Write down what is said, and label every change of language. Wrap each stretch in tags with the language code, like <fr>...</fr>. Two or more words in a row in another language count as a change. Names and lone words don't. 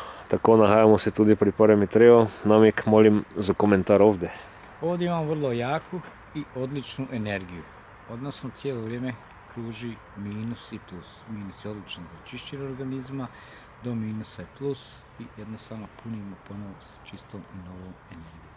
<sl>Tako nahajamo se tudi pri prvem Mitreju.</sl> <hr>Namik, molim za komentar ovdje. Ovdje imamo vrlo jaku i odličnu energiju. Odnosno cijelo vrijeme kruži minus i plus. Minus je odličan za čišćenje organizma, do minusa je plus i jednostavno punimo ponovo sa čistom i novom energijom.</hr>